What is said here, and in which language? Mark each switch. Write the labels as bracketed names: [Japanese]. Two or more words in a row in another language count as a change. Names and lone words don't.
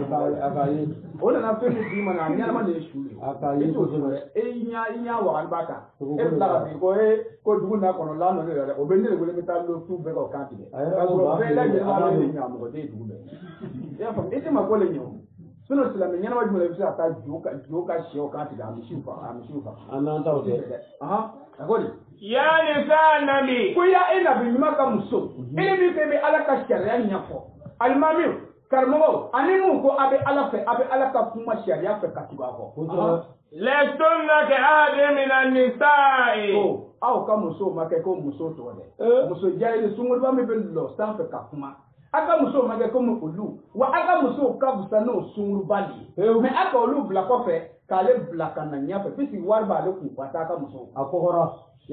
[Bambara] o nana fɛn min d'i ma na a ɲɛnama de ye su ye i t'o sɔrɔ dɛ i ɲɛ wagali b'a kan e bɛ tila ka bin ko dugu n'a kɔnɔ lan dɔ ne yɛrɛ dɛ o bɛ ne de wele n bɛ taa lotu bɛɛ ka o kan tigɛ k'a sɔrɔ bɛɛ lajɛlen b'a de ɲɛ mɔgɔ tɛ ye dugu bɛɛ i y'a faamu i tɛ ma ko le ɲɛ o sinon silamɛ ɲɛnama jumɛn i bɛ se ka taa jo ka sɛw kan tigɛ a misiw faga an n'an taw tɛ a ko di [Arabic] يا نساء النبي [Bambara] ko ya e nabi ɲuman ka muso e min fɛ bɛ ala ka sariya ɲɛfɔ alimami karamɔgɔw ani mun ko a bɛ ala fɛ a bɛ ala ka kuma sariya fɛ ka tugu a kɔ [Arabic] لستن كأحد من النساء [Bambara] ko aw ka muso ma kɛ ko muso tɔgɔ dɛ muso jahili sunguruba min bɛ lɔ sanfɛ ka kuma a ka muso ma kɛ komi olu wa a ka muso ka fisa n'o sunguruba de ye mais a ka olu bila kɔfɛ k'ale bila ka na ɲɛfɛ puisque wari b'ale kun ka taa a ka muso a kɔgɔra i